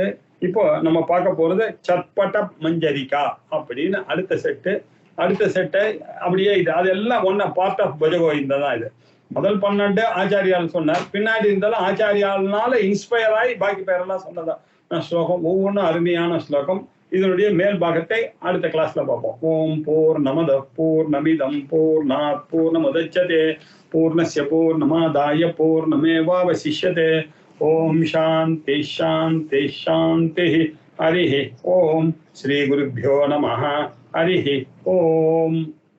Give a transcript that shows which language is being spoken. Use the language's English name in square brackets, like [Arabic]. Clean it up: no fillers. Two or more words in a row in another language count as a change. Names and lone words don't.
[Tamil] இப்போ நம்ம பார்க்க போறது சட்பட மஞ்சரிகா அப்படின்னு அடுத்த செட்டை அப்படியே இது அதெல்லாம் ஒன்னா [English] part of [Tamil] பஜகோவிந்தா தான். இது முதல் 12 ஆச்சாரியால் சொன்னார், பின்னாடி இருந்தாலும் ஆச்சாரியால்னால இன்ஸ்பயர் ஆகி பாக்கி பேரெல்லாம் சொன்னதா ஸ்லோகம். ஒவ்வொன்றும் அருமையான ஸ்லோகம். இதனுடைய மேல் பாகத்தை அடுத்த கிளாஸ்ல பார்ப்போம். [Sanskrit] ॐ पूर्णमदः पूर्णमिदं पूर्णात् पूर्णमुदच्यते पूर्णस्य पूर्णमादाय पूर्णमेवावशिष्यते. ॐ शान्तिः शान्तिः शान्तिः. हरिः ॐ. श्री गुरुभ्यो नमः. हरिः ॐ.